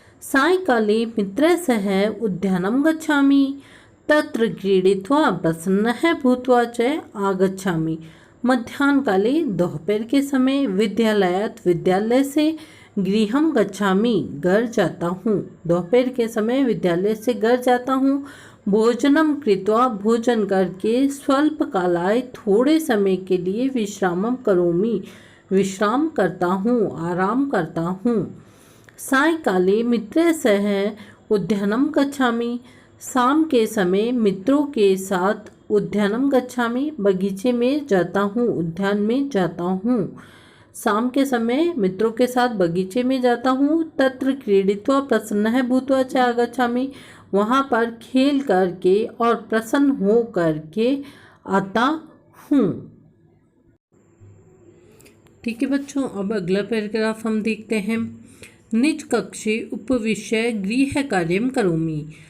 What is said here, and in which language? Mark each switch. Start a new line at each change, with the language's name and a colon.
Sanskrit: सायंकाले मित्रैः सह उद्यानं गच्छामि। तत्र क्रीडित्वा प्रसन्नः भूत्वा च आगच्छामि। मध्याह्नकाले
Hindi: दोपहर के समय
Sanskrit: विद्यालयात्
Hindi: विद्यालय से
Sanskrit: गृहं गच्छामि
Hindi: घर जाता हूँ। दोपहर के समय विद्यालय से घर जाता हूँ।
Sanskrit: भोजनं कृत्वा
Hindi: भोजन करके
Sanskrit: स्वल्पकालाय
Hindi: थोड़े समय के लिए
Sanskrit: विश्रामं करोमि
Hindi: विश्राम करता हूँ आराम करता हूँ।
Sanskrit: सायंकाले मित्रैः सह उद्यानं गच्छामि।
Hindi: शाम के समय मित्रों के साथ
Sanskrit: उद्यानं गच्छामि
Hindi: बगीचे में जाता हूँ उद्यान में जाता हूँ। शाम के समय मित्रों के साथ बगीचे में जाता हूँ।
Sanskrit: तत्र क्रीडित्वा प्रसन्नः भूत्वा च आगच्छामि।
Hindi: वहाँ पर खेल करके और प्रसन्न हो करके आता हूँ। ठीक है बच्चों, अब अगला पैराग्राफ हम देखते हैं।
Sanskrit: निज कक्षे उपविश्य गृह कार्यं करोमि।